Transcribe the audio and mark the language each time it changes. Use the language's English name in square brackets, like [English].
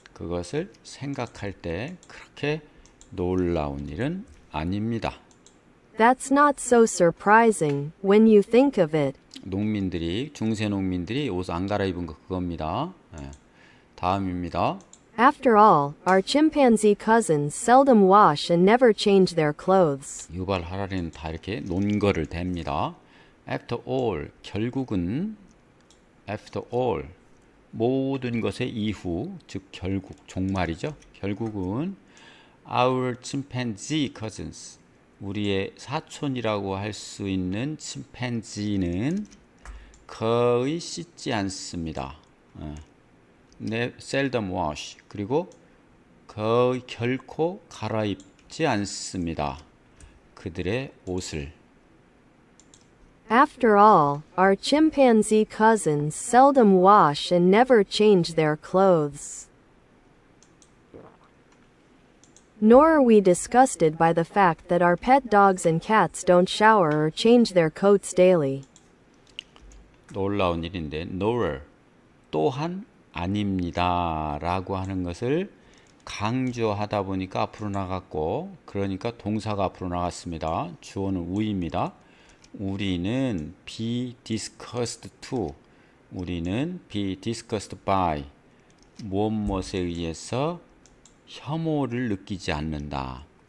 [Korean] 그것을 생각할 때 그렇게 놀라운 일은 아닙니다. [English] That's not so surprising when you think of it. [Korean] 농민들이, 중세 농민들이 옷 안 갈아입은 거 그겁니다. 다음입니다. [English] After all, our chimpanzee cousins seldom wash and never change their clothes. [Korean] 유발 하라리는 다 이렇게 논거를 댑니다. [English] After all, [Korean] 결국은 after all, 모든 것의 이후, 즉 결국, 종말이죠. 결국은 [English] our chimpanzee cousins, [Korean] 우리의 사촌이라고 할 수 있는 침팬지는 거의 씻지 않습니다. [English] seldom wash, [Korean] 그리고 거의 결코 갈아입지 않습니다. 그들의 옷을. [English] After all, our chimpanzee cousins seldom wash and never change their clothes. Nor are we disgusted by the fact that our pet dogs and cats don't shower or change their coats daily. [Korean] 놀라운 일인데 nor, 또한 아닙니다 라고 하는 것을 강조하다 보니까 앞으로 나갔고, 그러니까 동사가 앞으로 나갔습니다. 주어는 we입니다. 우리는 [English] be discussed to, [Korean] 우리는 [English] be discussed by, [Korean] 무엇에 의해서 혐오를 느끼지 않는다.